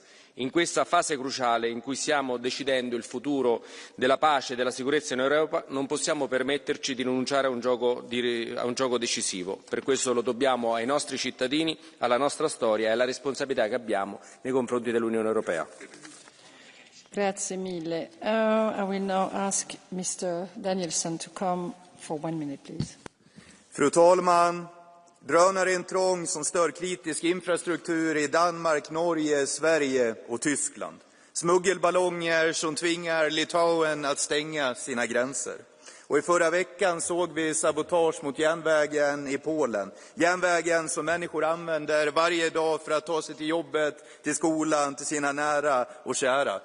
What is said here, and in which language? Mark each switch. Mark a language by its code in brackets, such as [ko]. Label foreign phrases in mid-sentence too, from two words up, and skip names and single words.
[it] In questa fase cruciale in cui stiamo decidendo il futuro della pace e della sicurezza in Europa, non possiamo permetterci di rinunciare a un gioco decisivo. Per questo lo dobbiamo ai nostri cittadini, alla nostra storia e alla responsabilità che abbiamo nei confronti dell'Unione Europea. Grazie mille. [en] I will now ask Mr. Danielson to come for 1 minute, please. [sv] Fru talman! Drönarintrång som stör kritisk infrastruktur i Danmark, Norge, Sverige och Tyskland. Smuggelballonger som tvingar Litauen att stänga sina gränser. Och i förra veckan såg vi sabotage mot järnvägen i Polen. Järnvägen som människor använder varje dag för att ta sig till jobbet, till skolan, till sina nära och kära.